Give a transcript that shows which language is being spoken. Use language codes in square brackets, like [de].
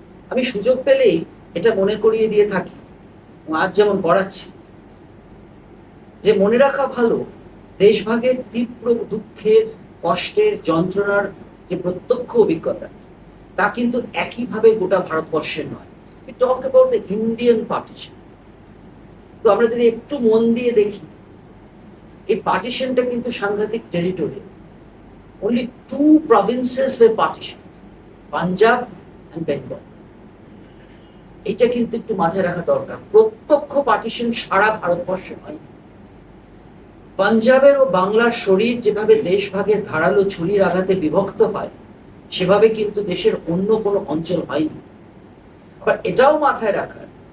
[bn] আমি সুযোগ পেলেই এটা মনে করিয়ে দিয়ে থাকি, আজ যেমন করাচ্ছি, যে মনে রাখা ভালো দেশভাগের তীব্র দুঃখের, কষ্টের, যন্ত্রণার যে প্রত্যক্ষ অভিজ্ঞতা, তা কিন্তু একইভাবে গোটা ভারতবর্ষের নয়। [en] We talk about the Indian partition. [bn] তো আমরা যদি একটু মন দিয়ে দেখি, এই পার্টিশনটা কিন্তু সাংঘাতিক territorial. [en] Only 2 provinces were partitioned, Punjab and Bengal. [bn] এটা কিন্তু একটু মাথায় রাখা দরকার। প্রত্যক্ষ পার্টিশন সারা ভারতবর্ষে হয়। পাঞ্জাবের ও বাংলার শরীর যেভাবে দেশভাগের ধারালো ছুরির আঘাতে বিভক্ত হয়, সেভাবে কিন্তু দেশের অন্য কোনো অঞ্চল হয়নি। আবার এটাও মাথায় রাখার